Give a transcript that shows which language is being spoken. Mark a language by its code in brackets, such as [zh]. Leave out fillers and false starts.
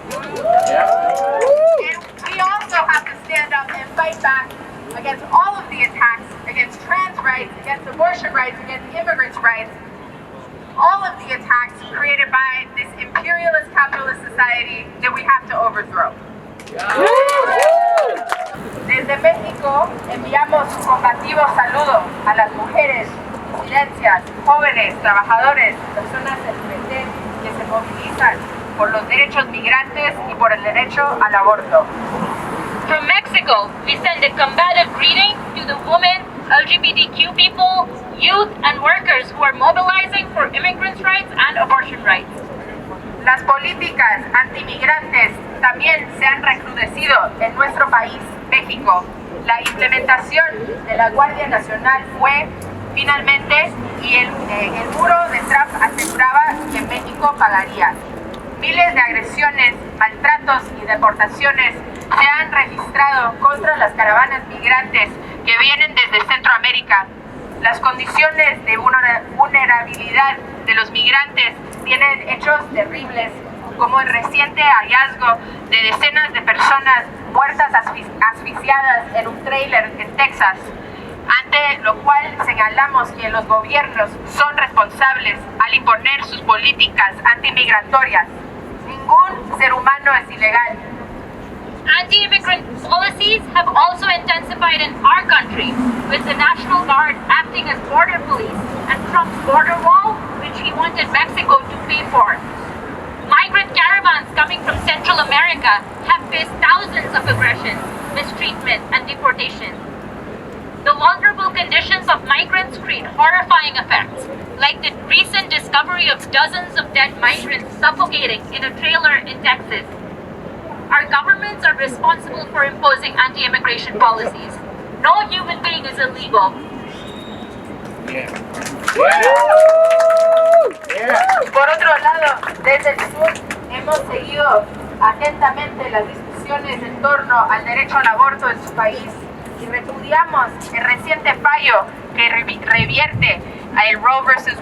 [en] And we also have to stand up and fight back against all of the attacks against trans rights, against abortion rights, against immigrants' rights, all of the attacks created by this imperialist capitalist society that we have to overthrow. [es] Desde México enviamos un combativo saludo a las mujeres, disidencias, jóvenes, trabajadores, personas LGBT que se movilizan por los derechos migrantes y por el derecho al aborto. [en] From Mexico, we send a combative greeting to the women, LGBTQ people, youth, and workers who are mobilizing for immigrants' rights and abortion rights. [es] Las políticas antimigrantes también se han recrudecido en nuestro país, México. La implementación de la Guardia Nacional fue finalmente y el muro de Trump aseguraba que México pagaría. Miles de agresiones, maltratos y deportaciones se han registrado contra las caravanas migrantes que vienen desde Centroamérica. Las condiciones de vulnerabilidad de los migrantes tienen hechos terribles, como el reciente hallazgo de decenas de personas muertas asfixiadas en un tráiler en Texas, ante lo cual señalamos que los gobiernos son responsables al imponer sus políticas antimigratorias. Ningún ser humano es ilegal. [en] Anti-immigrant policies have also intensified in our country, with the National Guard acting as border police and Trump's border wall, which he wanted Mexico to pay for. Migrant caravans coming from Central America have faced thousands of aggressions, mistreatment, and deportation. The vulnerable conditions of migrants create horrifying effects, like the recent discovery of dozens of dead migrants suffocating in a trailer in Texas. Our governments are responsible for imposing anti-immigration policies. No human being is illegal. [es] Por otro lado, desde el sur hemos seguido atentamente las discusiones en torno al derecho al aborto en su país y repudiamos el reciente fallo que revierte el Roe vs.